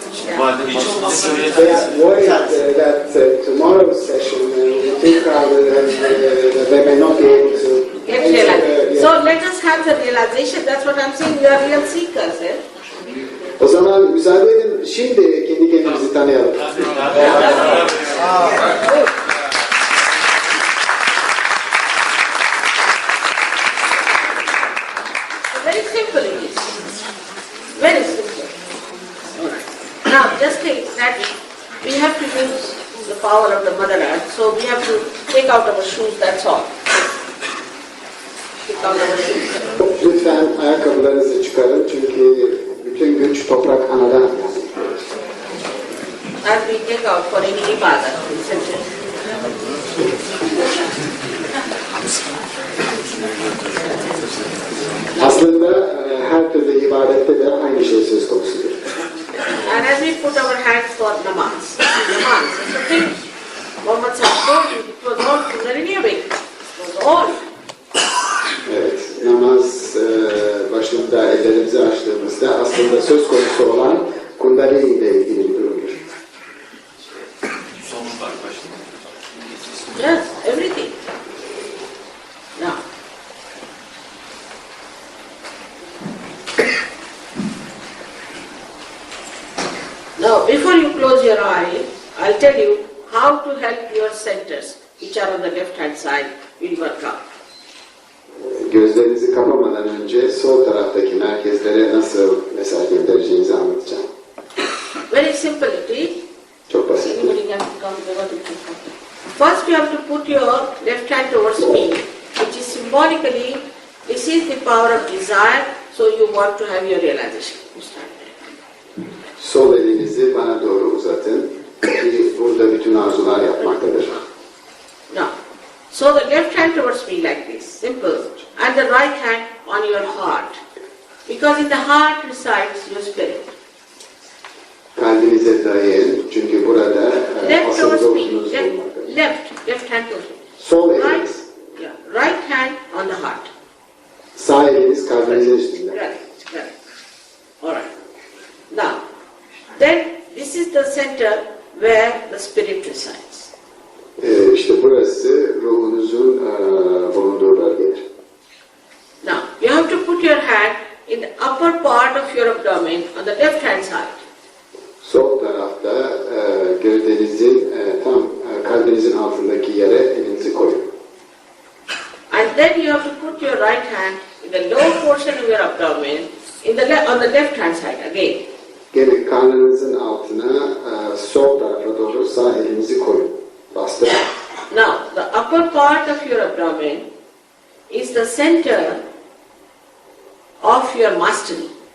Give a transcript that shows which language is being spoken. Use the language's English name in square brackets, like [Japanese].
[English] They are worried that tomorrow's session will be too crowded and they may not be able to Get realized. So let us have the realization. That's what I'm saying. We are real seekers. [Turkish] O zaman müsaade edin, şimdi kendi kendimizi tanıyalım. [English] Very simple it is. Very simple. Now, just think that we have to use the power of the Mother Earth, so we have to take out our shoes, that's all. Take out our shoes. [Turkish] Lütfen ayakkabılarınızı çıkarın çünkü bütün güç toprak anadan geldi. [English] And we take out for any ibadah, isn't it? [Turkish] Aslında her türlü ibadette de aynı şey söz konusudur. [English] And as we put our hands for namaz, it's a thing. Muhammad told you, it was all Kundalini awakening. It was all. [Turkish] Evet, namaz başında ellerimizi açtığımızda aslında söz konusu olan Kundalini ile ilgili bir durumdur. [English] Yes, everything. Now, now before you close your eye, I'll tell you how to help your centers, which are on the left-hand side, will work out. [Turkish] Gözlerinizi kapamadan önce sol taraftaki merkezlere nasıl mesaj göndereceğinizi anlatacağım. [English] Very simple it is. [Turkish] Çok basit. [English] Anybody can come, First you have to put your left hand towards me, which is symbolically, this is the power of desire, so you want to have your realization. You start there. [Turkish] Sol elinizi bana doğru uzatın. Ki burada bütün arzular yapmaktadır. [English] Now, so the left hand towards me like this, simple, and the right hand on your heart. Because in the heart resides your spirit. [Turkish] Kalbinize dayayın. Çünkü burada [English] Left [Turkish] asıl [English] towards me, [Turkish] ruhunuz bulunmaktadır. [English] left hand towards me. [Turkish] Sol [English] Right, [Turkish] eliniz. [English] yeah, right hand on the heart. [Turkish] Sağ eliniz kalbinizin üstünde. [English] Right. Alright. Now, then this is the center where the spirit resides. [Turkish] İşte burası ruhunuzun bulunduğu bölgedir. [English] Now, you have to put your hand in the upper part of your abdomen on the left hand side. [Turkish] Sol tarafta gövdenizin tam kalbinizin altındaki yere elinizi koyun. [English] And then you have to put your right hand in the lower portion of your abdomen on the left hand side again. [Turkish] Gene karnınızın altına sol tarafa doğru sağ elinizi koyun. Bastırın. [English] Now, the upper part of your abdomen is the center of your mastery.